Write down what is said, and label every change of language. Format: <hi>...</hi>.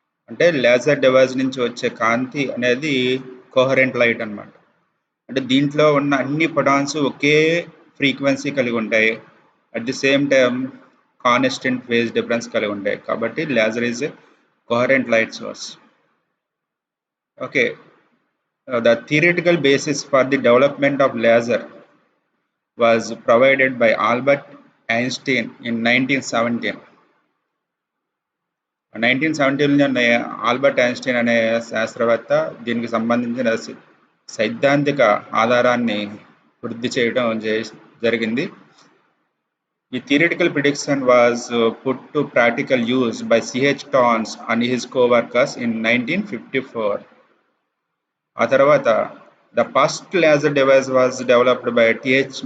<te>అంటే laser device నుంచి వచ్చే కాంతి అనేది కోహరెంట్ లైట్ అన్నమాట. అంటే దీంట్లో ఉన్న అన్ని ఫోటాన్స్ ఒకే ఫ్రీక్వెన్సీ కలిగి ఉంటాయి.</te> <en>at the same time</en> <te>constant phase difference కలిగి ఉంటాయి. కాబట్టి laser is coherent light source.</te> <en>Okay, the theoretical basis for the development of laser was provided by Albert Einstein in 1917.</en> <te>1917 Albert Einstein అనే శాస్త్రవేత్త దీనికి సంబంధించిన సైద్ధాంతిక ఆధారాన్ని వృద్ధి చేయడం జరిగింది.</te> <en>The theoretical prediction was put to practical use by C.H. Towns and his co-workers in 1954.</en> <te>ఆ తర్వాత</te> <en>the first laser device was developed by T.H.</en>